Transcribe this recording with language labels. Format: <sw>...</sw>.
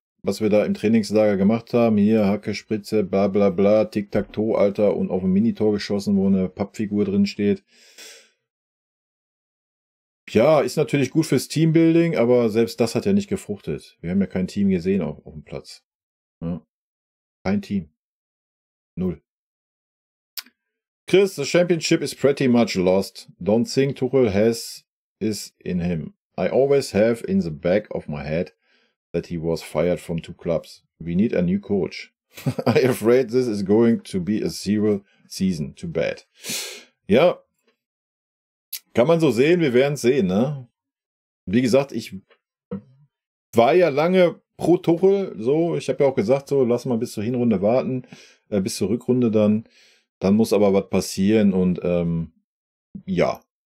<de>was wir da im Trainingslager gemacht haben. Hier, Hacke, Spritze, bla bla bla, Tic-Tac-Toe, Alter, und auf ein Minitor geschossen, wo eine Pappfigur drin steht. Ja, ist natürlich gut fürs Teambuilding, aber selbst das hat ja nicht gefruchtet. Wir haben ja kein Team gesehen auf dem Platz. Ja. Kein Team. Null.</de> <en>Chris, the championship is pretty much lost. Don't think Tuchel has is in him. I always have in the back of my head that he was fired from 2 clubs. We need a new coach. I'm afraid this is going to be a zero season. Too bad.</en> <de>Ja, kann man so sehen, wir werden es sehen, ne? Wie gesagt, ich war ja lange pro Tuchel, so, ich habe ja auch gesagt, so, lass mal bis zur Hinrunde warten, bis zur Rückrunde dann muss aber was passieren und ja.</de>